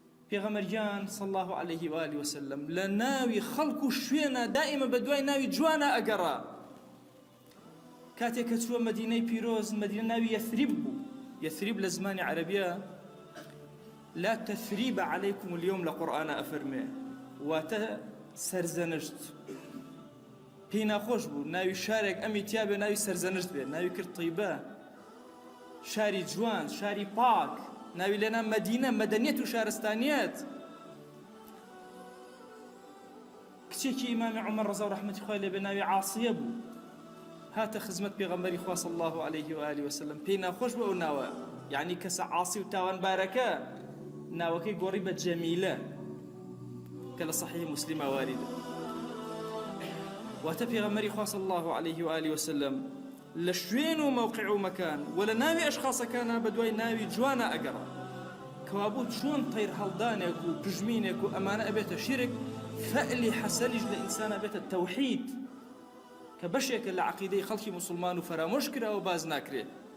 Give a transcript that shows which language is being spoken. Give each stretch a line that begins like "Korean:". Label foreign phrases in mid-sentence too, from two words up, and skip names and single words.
Central Kurdish: پێغەمبەریان
Arabic: صلى الله عليه وآله وسلم
Central Kurdish: لە ناوی خەڵک و شوێنە دائیمە بە دوای ناوی جوانە ئەگەڕا. کاتێک کە چووە مەدینەی پیرۆز، مەدینە ناوی یەثریب بوو. یەثریب لە زمانی عەرەبیە
Arabic: لا تثريب عليكم اليوم
Central Kurdish: لقرآن أفرمي واتە سەرزەنشت. پێی ناخۆش بوو ناوی شارێک ئەمی تیا بێ ناوی سەرزەنشت بێت، ناوی کرد طیبە، شاری جوان، شاری پاک، ناوی لێنا مەدینە، مەدەنیەت و شارستانیەت. کچێکی ئیمامی عومەر ڕەزا و ڕەحمەتی خوای لێبێ ناوی عاسیە بوو، هاتە خزمەت پێغەمبەری خوا
Arabic: صلی الله عليه وآله وسلم.
Central Kurdish: پێی ناخۆش بوو ئەو ناوە، یعنی کەسە عاسی و تاوانبارەکە، ناوەکەی گۆڕی بە جەمیلە کە لە صحیح مسلمە واردە. واتە پێغەمبەری خوا
Arabic: صلی الله عليه وآله وسلم
Central Kurdish: لە شوێن و موقع و مەکان و لە ناوی ئەشخاصەکانە بە دوای ناوی جوانە ئەگەڕا. کەوابوو چۆن تەیر هەڵدانێک و پژمینێک و ئەمانە ئەبێتە شیرک، فەعلی حەسەنیش لە ئینسانە بێتە تەوحید کە بەشێکە لە عەقیدەی خەڵکی موسڵمان و فەرامۆش کراوە باز ناکرێت.